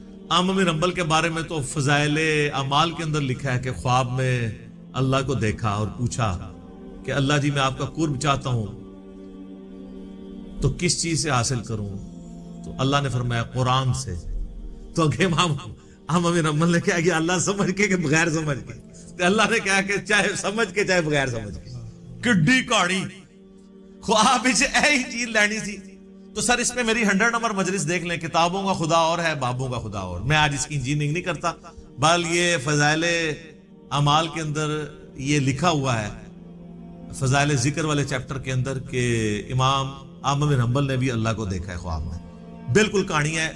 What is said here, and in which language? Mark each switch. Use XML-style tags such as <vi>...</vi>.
<ur>احمد بن حنبل کے بارے میں تو فضائل اعمال کے اندر لکھا ہے کہ خواب میں اللہ کو دیکھا اور پوچھا کہ اللہ جی میں آپ کا قرب چاہتا ہوں تو کس چیز سے حاصل کروں؟ تو اللہ نے فرمایا قرآن سے. تو امام احمد بن حنبل نے کہا کہ اللہ سمجھ کے کہ بغیر سمجھ کے، تو اللہ نے کہا کہ چاہے سمجھ کے چاہے بغیر سمجھ کے.</ur> <pa>کڈی کہانی خواب وچ ایہی چیز لینی سی.</pa> <ur>تو سر اس میں میری 100 نمبر مجلس دیکھ لیں، کتابوں کا خدا اور ہے، بابوں کا خدا اور. میں آج اس کی انجینئرنگ نہیں کرتا، بل یہ فضائل اعمال کے اندر یہ لکھا ہوا ہے فضائل ذکر والے چیپٹر کے اندر کہ امام احمد بن حنبل نے بھی اللہ کو دیکھا ہے خواب میں. بالکل کہانی ہے.</ur>